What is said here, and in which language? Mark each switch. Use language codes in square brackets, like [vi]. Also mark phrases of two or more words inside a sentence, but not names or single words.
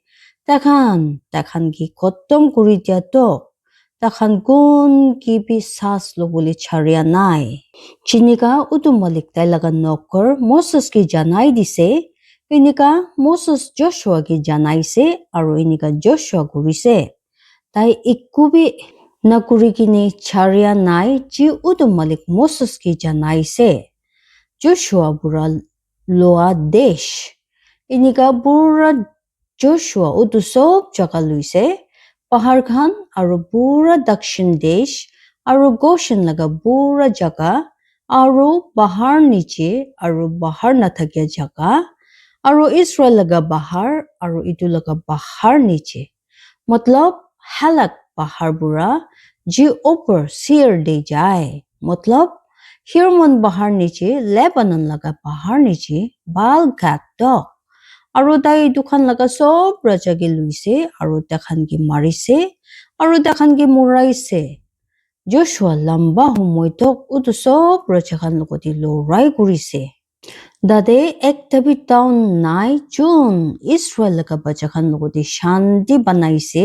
[nag] Takhan ki khottom kuri dia to. Takhan kun kibi sas lo boli charia nai. Chinika utu malik tai laga nokor Moses ki janai dise. Inika Moses Joshua ki janai se. Aru inika Joshua gurise. Tai ikubi nakuri kini charia nai. Ji utu malik Moses ki janai se. Joshua bura loa desh. Inika bura Joshua utu sob jaga luise. Pahar khan aru bura dakshin desh. Aru Goshen laga bura jaga. Aru bahar niche. Aru bahar nathakya jaga. Aru Israel laga bahar. Aru itu laga bahar niche. Matlab halak bahar bura. Ji upper seer de jai. Matlab Hermon bahar niche. Lebanon laga bahar niche. Baal Gad dog. Aru tai dukhan laga sob raja ki luise. Aru takhan ki marise. Aru takhan ki muraise. Joshua lamba humoi tok utu sob raja khan logoti lorai kurise. Dade ektabi town nai Jun Israel laga bacha khan logoti shanti banaise.